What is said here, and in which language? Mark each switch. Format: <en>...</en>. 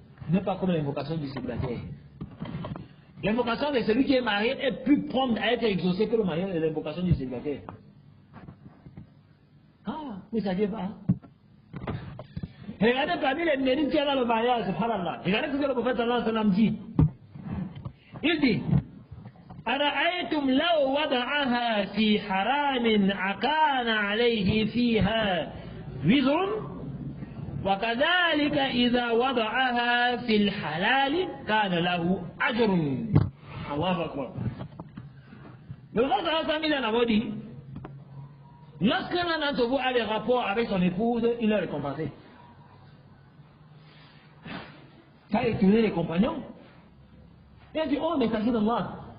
<fr>n'est pas comme l'invocation du célibataire. L'invocation de celui qui est marié est plus prompte à être exaucée que l'invocation du célibataire. Ah, vous ne saviez pas. Hein? Regardez parmi les mérites qu'il y a dans le mariage, subhanallah. Regardez ce que le prophète sallallahu alayhi wa sallam dit. Il dit,</fr> <ar>أرأيتم لو وضعها في حرام أكان عليه فيها وزر وكذلك إذا وضعها في الحلال كان له أجر. الله أكبر.</ar> <fr>Le prophète sallallahu alayhi wa sallam a dit, lorsqu'un d'entre vous a des rapports avec son épouse, il est récompensé. Ça a étonné les compagnons. Il a dit, oh, mais ça c'est d'Allah.</fr>